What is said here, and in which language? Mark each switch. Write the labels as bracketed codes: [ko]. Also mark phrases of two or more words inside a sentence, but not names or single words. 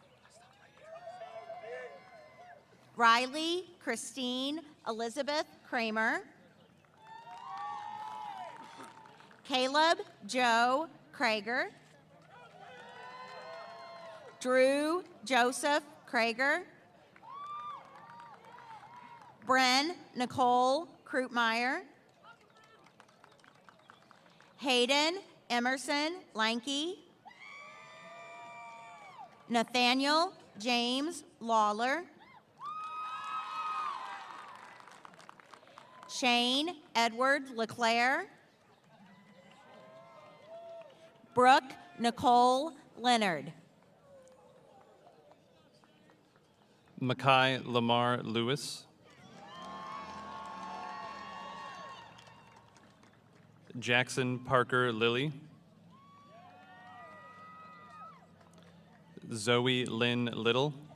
[en] Riley Christine Elizabeth Kramer. Caleb Joe Krager. Drew Joseph Krager. Bren Nicole Krutmeyer. Hayden Emerson Lanky. Nathaniel James Lawler. Shane Edward LeClaire. Brooke Nicole Leonard. Makai Lamar Lewis. Jackson Parker Lilly. Zoe Lynn Little.